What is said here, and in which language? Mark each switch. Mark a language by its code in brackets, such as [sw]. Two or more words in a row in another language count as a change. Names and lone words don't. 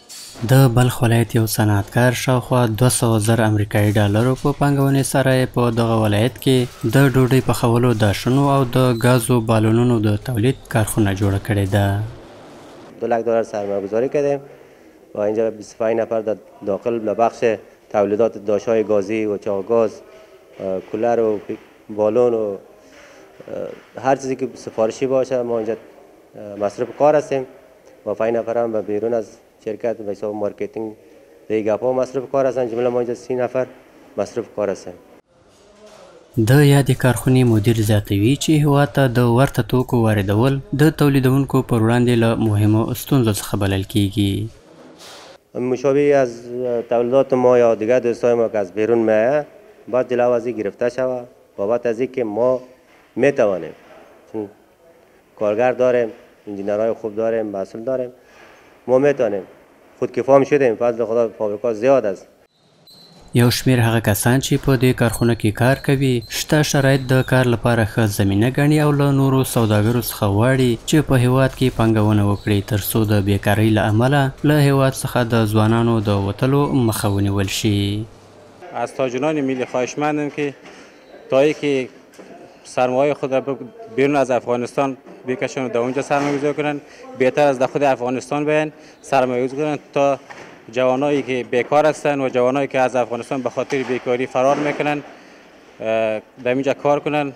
[ps] د بلخ ولایت یو صنعتکار شاوخوا 200,000 امریکایي ډالرو په پانګونې سره په دغه ولایت کې د ډوډۍ پخولو د شنو او د گازو بالونونو د تولید کارخونه جوړه کړې ده. [fa] 2 لک دلار سرمایه گذاری کردیم و اینجا 25 نفر داخل بخش تولیدات داشهای گازی و چاهگاز، کولر و بالون و هر چیزی که سفارشی باشه ما اینجا مصرف کار هستیم و 5 نفر هم به بیرون از شرکت به حساب مارکتینگ دیگه مصرف کار هستن. جمله ما اینجا 30 نفر مصرف کار هستن. [ps] د یادې کارخونې مدیر زیاتوي چې هېواد ته د ورته توکو واردول د تولیدونکو پر وړاندې له مهمو ستونزو څخه بلل کیږي. [fa] مشابه از تولیدات ما یا دیگر دوستای ما که از بیرون میاد باید جلوازی گرفته شود بابت از اینکه ما میتوانیم، چون کارگر داریم، انجینرهای خوب داریم، مسئول داریم، ما میتونیم خودکفا شدیم. فضل خدا فابریکات زیاد است. [ps] یو شمیر هغه کسان چې په دې کارخونه کې کار کوي شته شرایط د کار لپاره ښه زمینه ګڼي او له نورو سوداګرو څخه غواړي چې په هیواد کې پانګونه وکړي ترڅو د بیکارۍ له امله له هیواد څخه د ځوانانو د وتلو مخه ونیول شي. [fa] از تاجران ملی خواهشمندم که تا که سرمایه خود را بیرون از افغانستان بکشن و در اونجا سرمایه گذاری کنن، بهتر از در خود افغانستان بیاین سرمایه گذاری کنن تا جوانایی که بیکار هستن و جوانایی که از افغانستان به خاطر بیکاری فرار میکنن در اینجا کار کنن.